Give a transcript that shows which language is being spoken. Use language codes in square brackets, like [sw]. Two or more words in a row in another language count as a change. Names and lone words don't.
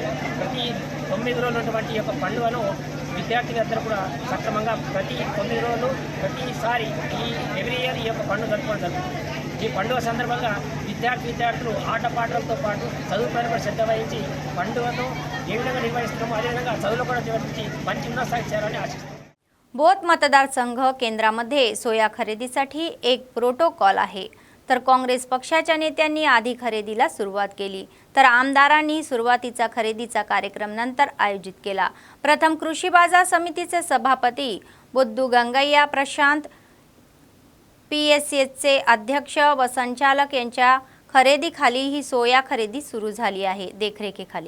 [te] ప్రతి 9 రోజులు ఉన్నటువంటి ఈ యొక్క పండుగను విద్యార్థులందరూ కూడా సక్రమంగా ప్రతి 9 రోజులు ప్రతిసారి [en] every year [te] ఈ యొక్క పండుగ జరుపుకోవడం జరుగుతుంది. ఈ పండుగ సందర్భంగా విద్యార్థులు ఆటపాటలతో పాటు చదువుపైన కూడా శ్రద్ధ వహించి పండుగను ఏ విధంగా నిర్వహిస్తున్నామో అదేవిధంగా చదువులో కూడా నిర్వహించి మంచి ఉన్నత స్థాయికి చేరాలని ఆశిస్తున్నాం. [mr] बोथ मतदारसंघ केंद्रामध्ये सोया खरेदीसाठी एक प्रोटोकॉल आहे. तर काँग्रेस पक्षाच्या नेत्यांनी आधी खरेदीला सुरुवात केली, तर आमदारांनी सुरुवातीचा खरेदीचा कार्यक्रम नंतर आयोजित केला. प्रथम कृषी बाजार समितीचे सभापती बुद्धू गंगय्या प्रशांत, PSCचे अध्यक्ष व संचालक यांच्या खरेदीखाली ही सोया खरेदी सुरू झाली आहे देखरेखीखाली.